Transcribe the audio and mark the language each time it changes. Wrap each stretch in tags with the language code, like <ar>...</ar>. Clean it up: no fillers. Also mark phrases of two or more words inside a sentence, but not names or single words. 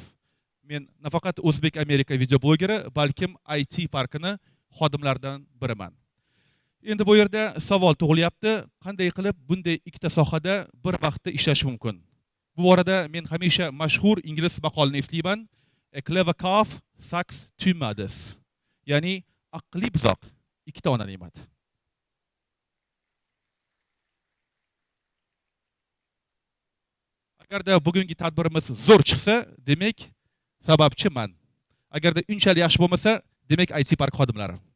<uz>Men nafaqat O'zbek Amerika video blogeri, balkim IT parkini xodimlaridan biriman. Endi bu yerda savol tug'ilyapti, qanday qilib bunday ikkita sohada bir vaqtda ishlash mumkin? Bu borada men hamisha mashhur ingliz maqolini eslayman.</uz> <en>A clever calf sucks two mothers.</en> <uz>Ya'ni aqli buzoq ikkita ona ne'mat. Agarda bugungi tadbirimiz zo'r chiqsa, demak sababchi man. Agarda unchalik yaxshi bo'lmasa, demak IT park xodimlari.</uz>